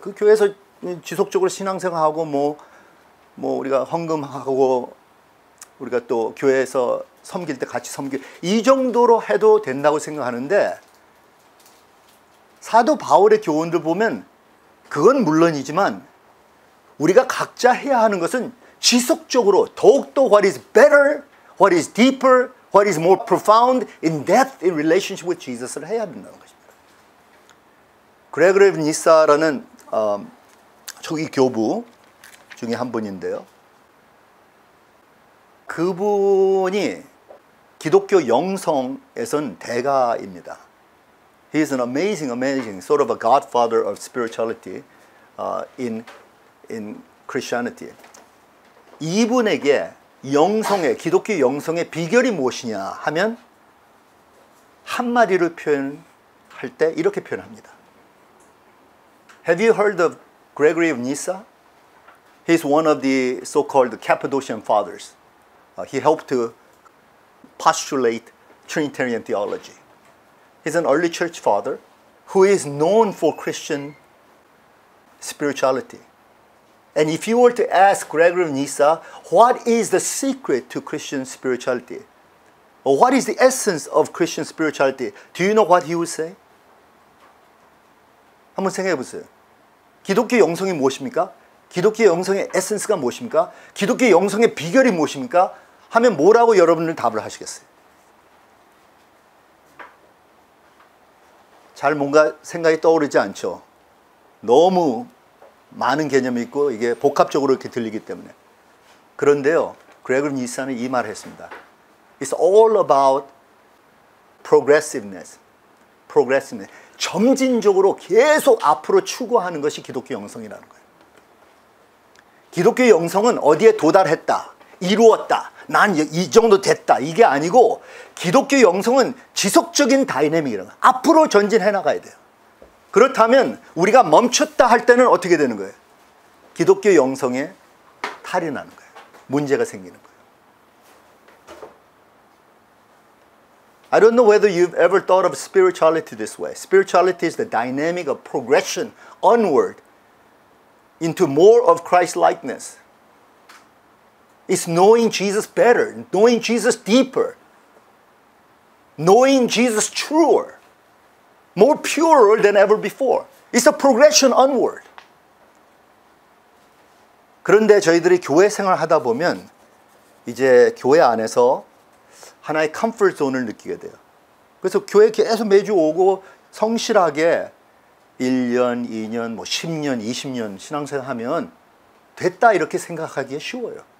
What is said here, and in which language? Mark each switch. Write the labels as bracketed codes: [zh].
[ko] 그 교회에서 지속적으로 신앙생활하고 뭐 우리가 헌금하고 우리가 또 교회에서 섬길 때 같이 섬기고 이 정도로 해도 된다고 생각하는데 사도 바울의 교훈들 보면 그건 물론이지만 우리가 각자 해야 하는 것은 지속적으로 더욱더 [en] what is better, what is deeper, what is more profound in depth in relationship with Jesus [ko] 를 해야 된다는 것입니다. 그레고리 니사라는 초기 교부 중에 한 분인데요. 그분이 기독교 영성에선 대가입니다. [en] He is an amazing sort of a godfather of spirituality in Christianity. [ko] 이분에게 기독교 영성의 비결이 무엇이냐 하면 한마디로 표현할 때 이렇게 표현합니다. [en] Have you heard of Gregory of Nyssa? He's one of the so-called Cappadocian fathers. He helped to postulate Trinitarian theology. He's an early church father who is known for Christian spirituality. And if you were to ask Gregory of Nyssa, what is the secret to Christian spirituality? Or what is the essence of Christian spirituality? Do you know what he would say? [ko] 한번 생각해 보세요. 기독교 영성이 무엇입니까? 기독교 영성의 에센스가 무엇입니까? 기독교 영성의 비결이 무엇입니까? 하면 뭐라고 여러분들 답을 하시겠어요? 잘 뭔가 생각이 떠오르지 않죠? 너무 많은 개념이 있고 이게 복합적으로 이렇게 들리기 때문에. 그런데요, 그레고리 니사는 이 말을 했습니다. [en] It's all about progressiveness. [ko] 점진적으로 계속 앞으로 추구하는 것이 기독교 영성이라는 거예요. 기독교 영성은 어디에 도달했다, 이루었다, 난 이 정도 됐다, 이게 아니고 기독교 영성은 지속적인 다이내믹이라는 거예요. 앞으로 전진해 나가야 돼요. 그렇다면 우리가 멈췄다 할 때는 어떻게 되는 거예요? 기독교 영성에 탈이 나는 거예요. 문제가 생기는 거예요. [en] I don't know whether you've ever thought of spirituality this way. Spirituality is the dynamic of progression onward into more of Christ-likeness. It's knowing Jesus better, knowing Jesus deeper, knowing Jesus truer, more purer than ever before. It's a progression onward. [ko] 그런데 저희들이 교회 생활을 하다 보면 이제 교회 안에서 하나의 컴포트 존을 느끼게 돼요. 그래서 교회 계속 매주 오고 성실하게 1년, 2년, 10년, 20년 신앙생활 하면 됐다 이렇게 생각하기에 쉬워요.